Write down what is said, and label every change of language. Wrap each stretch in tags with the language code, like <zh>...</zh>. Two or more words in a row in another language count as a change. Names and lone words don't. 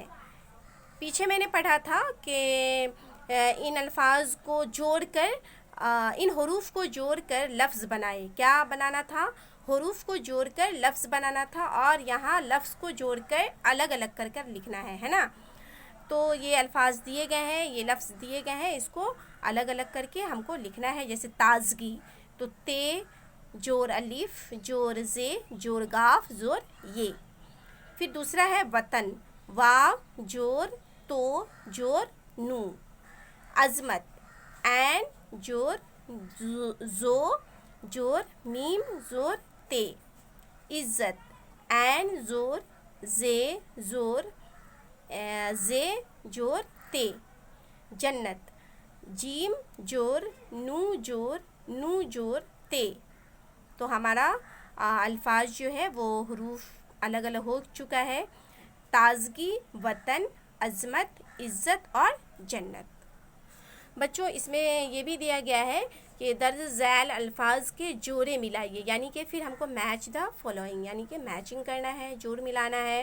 <ur>پیچھے میں نے پڑھا تھا کہ ان الفاظ کو جوڑ کر ان حروف کو جوڑ کر لفظ بنائے. کیا بنانا تھا؟ حروف کو جوڑ کر لفظ بنانا تھا اور یہاں لفظ کو جوڑ کر الگ الگ کر کر لکھنا ہے نا. تو یہ الفاظ دیے گئے ہیں, یہ لفظ دیے گئے ہیں, اس کو الگ الگ کر کے ہم کو لکھنا ہے. جیسے تازگی تو تے جور الف جور زے جور گاف زور یہ. پھر دوسرا ہے وطن, واو جور تو جور نو. عظمت عین جور زو جور میم زور تے. عزت عین زور زے زور زے جور تے. جنت جیم جور نو جور تے. تو ہمارا الفاظ جو ہے وہ حروف الگ الگ ہو چکا ہے. تازگی، وطن، عظمت، عزت اور جنت. بچوں اس میں یہ بھی دیا گیا ہے کہ درج ذیل الفاظ کے جوڑے ملائیے، یعنی کہ پھر ہم کو</ur> <en>match the following,</en> <ur>یعنی کہ میچنگ کرنا ہے، جوڑ ملانا ہے.</ur>